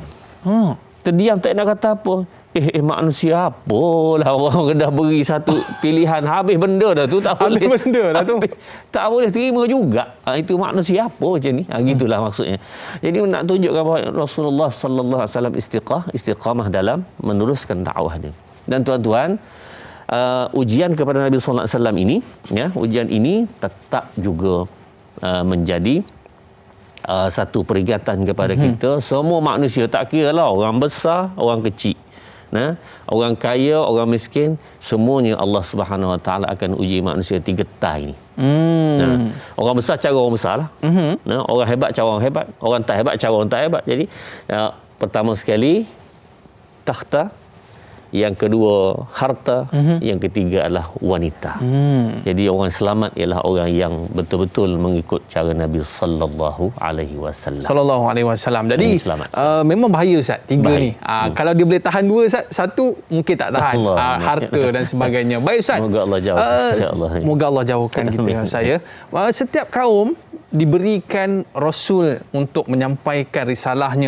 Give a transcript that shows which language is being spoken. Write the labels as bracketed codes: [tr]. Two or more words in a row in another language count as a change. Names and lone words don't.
[ms] Terdiam, tak nak kata apa. Manusia apalah, orang dah beri satu pilihan, habis benda dah tu, tak boleh. Benda dah tu. Tak boleh terima juga. Itu manusia apa macam ni. Gitulah maksudnya. Jadi nak tunjukkan bahawa Rasulullah [ar] صلى الله عليه وسلم [ms] istiqamah dalam meneruskan dakwah dia. Dan tuan-tuan, ujian kepada Nabi [ar] صلى الله عليه وسلم [ms] ini, ya, ujian ini tetap juga menjadi satu peringatan kepada kita, semua manusia, tak kira lah orang besar, orang kecil, orang kaya, orang miskin, semuanya Allah [ar] سبحانه وتعالى [ms] akan uji manusia 3 ta ini. Orang besar cara orang besar lah. Orang hebat cara orang hebat, orang tak hebat cara orang tak hebat. Jadi pertama sekali takhta, yang kedua harta, yang ketiga adalah wanita. Jadi orang selamat ialah orang yang betul-betul mengikut cara Nabi [ar] صلى الله عليه وسلم. صلى الله عليه وسلم. [ms] Jadi memang bahaya Ustaz tiga ni. Kalau dia boleh tahan dua Ustaz, satu mungkin tak tahan. Harta dan sebagainya. Baik Ustaz. Moga Allah jauh. [ar] إن شاء الله. [ms] Moga Allah jauhkan kita saya. Setiap kaum diberikan rasul untuk menyampaikan risalahnya.